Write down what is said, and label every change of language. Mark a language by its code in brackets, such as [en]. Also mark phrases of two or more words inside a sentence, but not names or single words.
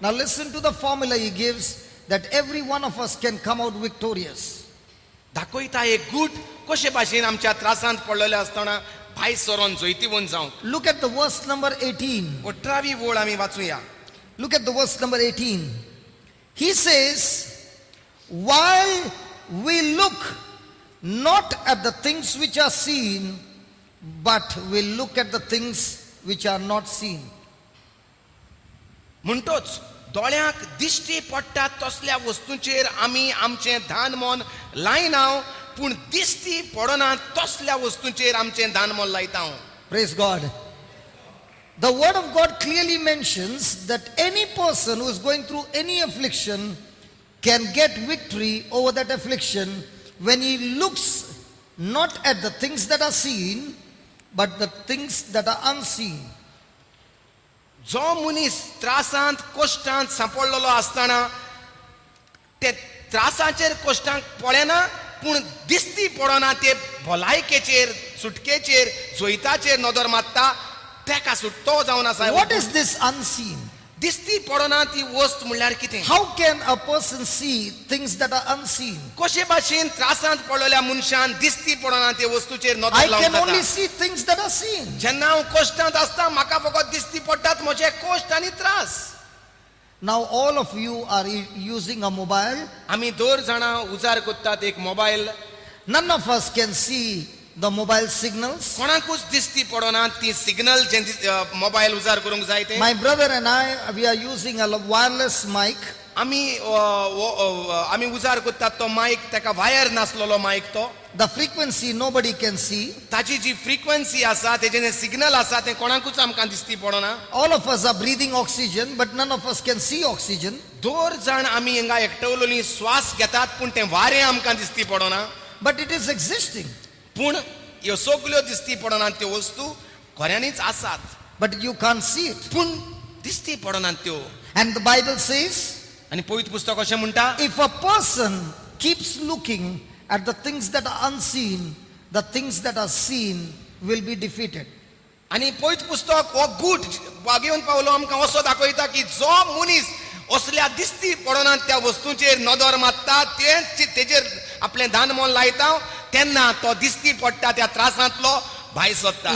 [en] Now listen to the formula he gives that every one of us can come out victorious. [kok] दाखयता एक गूट कशे भाशेन आमच्या त्रासांत पडलेले असताना भायर सरोन जैतिवंत जावं. [en] Look at the verse number 18. [kok] 18वी ओळ आमी वाचूया. [en] Look at the verse number 18. He says, while we look not at the things which are seen, but we look at the things which are not seen. [kok] म्हणटोच दोळ्यांक दिश्टी पडटात तसल्या वस्तूंचेर आमी आमचें धान मोल लायना, पूण दिश्टी पडना तसल्या वस्तूंचेर आमचें धान मोल लायता. [en] Praise God. The word of God clearly mentions that any person who is going through any affliction can get victory over that affliction when he looks not at the things that are seen, but the things that are unseen. [kok] जो मनीस त्रासांत कश्टांत सांपडलेलो आसतना ते त्रासाचेर कश्टांक पळयना, पूण दिश्टी पडना ते भलायकेचेर सुटकेचेर जोइताचेर नदर मारता, तेका सुट्टो जावन आसा. [en] What is this unseen? [kok] दिश्टी पडना ती वस्त म्हणल्यार कितें? [en] How can a person see things that are unseen? [kok] कशे भाशेन त्रासांत पडलेल्या मनशान दिश्टी पडना ते वस्तूचेर नदर [en] I [kok] लावून [en] can only [kok] जाता. [en] see things that are seen. [kok] जेन्ना हांव कश्टांत आसता म्हाका फकत दिश्टी पडटात म्हजे कश्ट आनी त्रास. [en] Now all of you are using a mobile. [kok] आमी दोर जाणां उजार करतात एक मोबायल. [en] None of us can see the mobile signals. [kok] कोणाकूच दिश्टी पडना ती सिग्नल जे मोबायल उजार करूंक जाय ते. [en] My brother and I, we are using a wireless mic. [kok] आमी उजार करतात तो मायक, तेका वायर नासलेलो मायक तो. [en] The frequency nobody can see. [kok] ताची जी फ्रिक्वेन्सी आसा तेजें सिग्नल आसा ते कोणाकूच आमकां दिश्टी पडना. [en] All of us are breathing oxygen, but none of us can see oxygen. [kok] दोर जाण आमी हिंगा एकटवलोली श्वास घेतात, पूण तें वारें आमकां दिश्टी पडना. [en] But it is existing. [kok] पूण ह्यो सगल्यो दिश्टी पडना त्यो वस्तू खऱ्यांनीच आसात, [en] But you can't see it. [kok] पूण दिश्टी पडना त्यो. [en] And the Bible says, [kok] आनी पवित्र पुस्तक अशें म्हणटा, [en] if a person keeps looking at the things that are unseen, the things that are seen will be defeated. [kok] आनी पवित्र पुस्तक हो गूट घेवन पावलो आमकां असो दाखयता की जो मनीस असल्या दिश्टी पडना त्या वस्तूंचेर नदर मारता, तेजेर आपलें दान मोल लायता, तेन्ना तो दिश्टी पडटा त्या त्रासांतलो भायर सरता.